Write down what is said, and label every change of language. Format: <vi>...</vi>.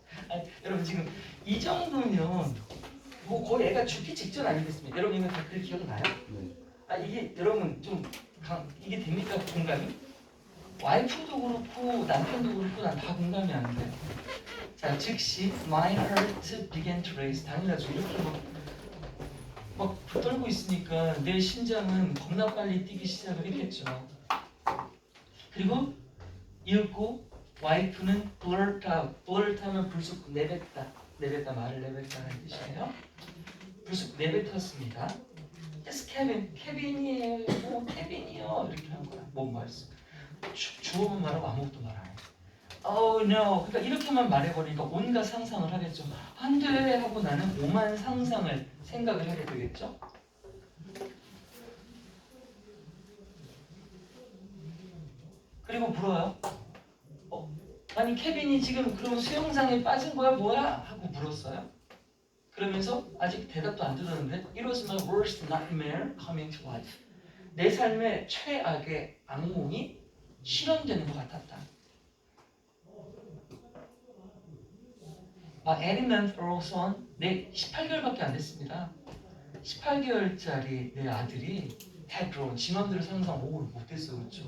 <ko>아니, 여러분 지금 이 정도면 뭐 거의 애가 죽기 직전 아니겠습니까? 여러분 이거 댓글 기억나요? 네. 아 이게 여러분 좀 이게 됩니까 공감이? 와이프도 그렇고 남편도 그렇고 난 다 공감이 안 돼. 자 즉시</ko> <en>my heart began to race.</en> <ko>당연하죠. 이렇게 막 떨고 있으니까 내 심장은 겁나 빨리 뛰기 시작을 했겠죠. 그리고 이윽고 와이프는</ko> <en>blurt out.</en> <ko>blurt 하면 불쑥 내뱉다. 말을 내뱉다는 뜻이에요. 불쑥 내뱉었습니다. Yes, 케빈이에요. 케빈이요. 이렇게 한 거야. 뭔 말씀? 주어만 말하고 아무것도 말 안 해.</ko> <en>Oh no.</en> <ko>그러니까 이렇게만 말해버리니까 온갖 상상을 하겠죠. 안 돼 하고 나는 오만 상상을 생각을 하게 되겠죠. 그리고 물어요. 아니 케빈이 지금 그럼 수영장에 빠진 거야 뭐야? 하고 물었어요. 그러면서 아직 대답도 안 들었는데</ko> <en>It was my worst nightmare coming to life.</en> <ko>내 삶의 최악의 악몽이 실현되는 것 같았다. 에리먼트 올슨 내 18개월밖에 안 됐습니다. 18개월짜리 내 아들이</ko> <en>had grown.</en> <ko>지 맘대로 상상 5를 못했어 그렇죠?</ko>